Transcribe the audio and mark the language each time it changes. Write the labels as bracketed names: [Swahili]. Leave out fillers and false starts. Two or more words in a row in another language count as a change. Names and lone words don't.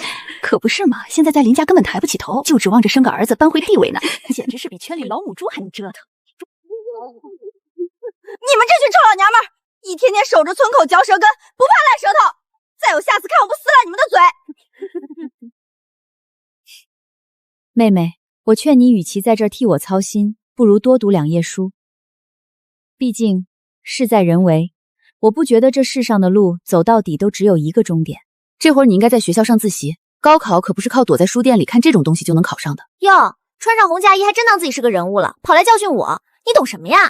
[Chinese] 可不是嘛，現在在林家根本抬不起頭，就指望着生個兒子扳回地位呢，簡直是比圈裡老母豬還能折騰。你們這群臭老娘們，一天天守着村口嚼舌根，不怕爛舌頭！再有下次，看我不撕爛你們的嘴！妹妹，我勸你與其在這兒替我操心，不如多讀2頁書。畢竟事在人為，我不覺得這世上的路走到底都只有一個終點。這會兒你應該在學校上自習，高考可不是靠躲在書店裡看這種東西就能考上的。喲，穿上紅嫁衣還真當自己是個人物了，跑來教訓我，你懂什麼呀？